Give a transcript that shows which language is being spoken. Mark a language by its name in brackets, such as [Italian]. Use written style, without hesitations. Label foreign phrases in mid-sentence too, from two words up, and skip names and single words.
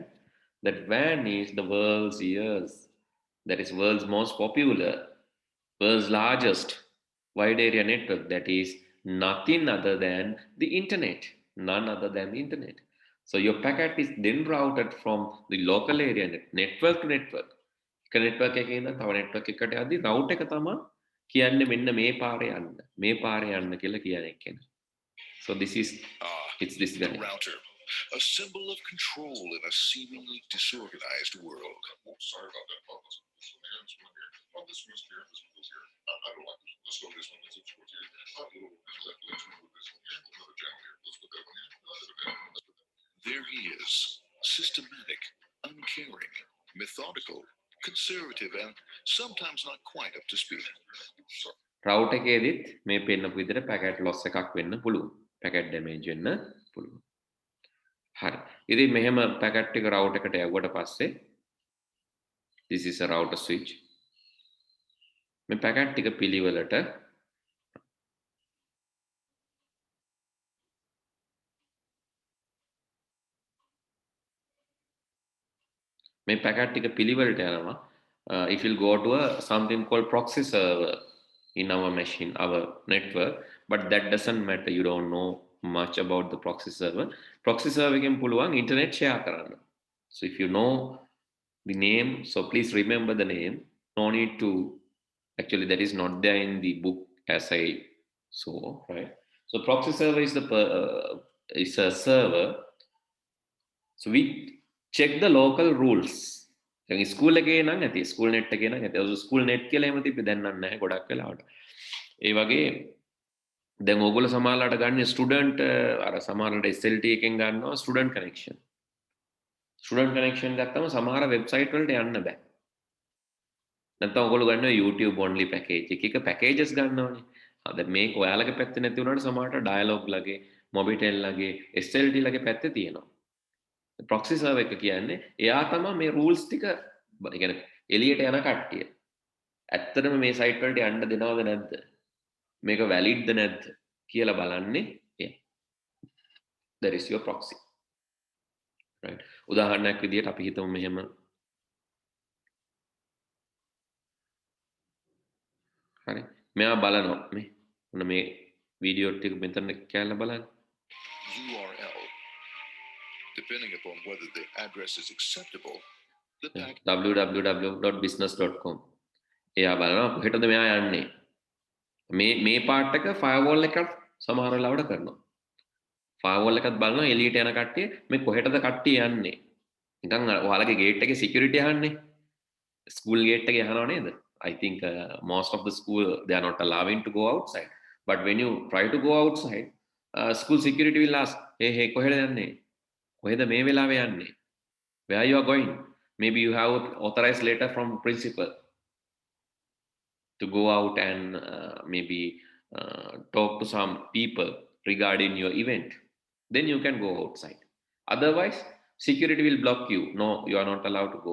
[English] That WAN is the world's ears. That is world's most popular, world's largest wide area network. That is nothing other than the internet. None other than the internet. So your packet is then routed from the local area network to network. [Sinhala] එක network එකකින් ඉඳන් තව network එකකට යද්දි route එක තමයි කියන්නේ මෙන්න මේ පාරේ යන්න කියලා කියන්නේ. [English] So this is it's this the router. a symbol of control in a seemingly disorganized world. Oh, sorry about that. Oh, this one here, this one here. Oh, this one's here, this one goes here. I don't like this one. Let's go this one. Let's go here. Oh, let's move this one here. Another channel here. Let's put that one here. There he is, systematic, uncaring, methodical, conservative, and sometimes not quite up to speed. [Sinhala] රවුට් එකේදීත් මේ පෙන්නපු විදිහට [English] packet loss [Sinhala] එකක් වෙන්න පුළුවන්. [English] packet damage [Sinhala] වෙන්න පුළුවන්. හරි. ඉතින් මෙහෙම පැකට් එක රවුට් එකට යවුවට පස්සේ [English] this is a router switch. [Sinhala] මේ පැකට් ටික පිළිවෙලට මේ පැකට් ටික පිළිවෙලට යනවා. [English] If you'll go to a something called proxy server in our machine, our network, but that doesn't matter. You don't know much about the proxy server. Proxy server [Sinhala] එකෙන් පුළුවන් [English] internet share [Sinhala] කරන්න. [English] So if you know the name, so please remember the name. No need to, actually that is not there in the book as I saw, right? So proxy server is a server. So we check the local rules. [Sinhala] දැන් ස්කූල් එකේ නම් ඇති, [English] school net [Sinhala] එකේ නම් ඇති. [English] school net [Sinhala] කියලා එහෙම තිබ්බේ දැන් නම් නැහැ ගොඩක් වෙලාවට. ඒ වගේ දැන් ඕගොල්ලෝ සමහරලාට ගන්න ස්ටුඩන්ට් අර සමහරලාට SLT එකෙන් ගන්නවා [English] student connection. student connection [Sinhala] ගත්තම සමහර වෙබ්සයිට් වලට යන්න බෑ. නැත්නම් ඕගොල්ලෝ ගන්නවා [English] YouTube only package [Sinhala] එක packages ගන්නවනේ. දැන් මේක ඔයාලගේ පැත්තේ නැති වුණාට සමහරට dialog ලගේ, Mobitel ලගේ, SLT ලගේ පැත්තේ තියෙනවා. [English] proxy server [Sinhala] එක කියන්නේ එයා තමයි මේ rules ටික ඒ කියන්නේ එළියට යන කට්ටිය. ඇත්තටම මේ site වලට යන්න දෙනවද නැද්ද? මේක valid ද නැද්ද කියලා බලන්නේ එයා. [English] That is your proxy. Right. [Sinhala] උදාහරණයක් විදිහට අපි හිතමු මෙහෙම හරි. මෙයා බලනවා මේ මොන මේ වීඩියෝ ටික මෙතන කියලා බලන්න. [English] URL. Depending upon whether the address is acceptable, the www.business.com. [Sinhala] එයා බලනවා කොහෙටද මෙයා යන්නේ. මේ පාර්ට් එක firewall එකත් සමහර වෙලාවට කරනවා. firewall එකත් බලනවා එළියට යන කට්ටිය මේ කොහෙටද කට්ටිය යන්නේ. නිකන් ඔයාලගේ gate එකේ security අහන්නේ. [English] school gate [Sinhala] එකේ අහනව නේද? [English] I think most of the school they are not allowing to go outside. But when you try to go outside, school security will ask, [Sinhala] hey කොහෙද යන්නේ? කොහෙද මේ වෙලාවේ යන්නේ? [English] Where you are going? Maybe you have authorized letter from principal to go out and maybe talk to some people regarding your event. Then you can go outside. Otherwise, security will block you. No, you are not allowed to go.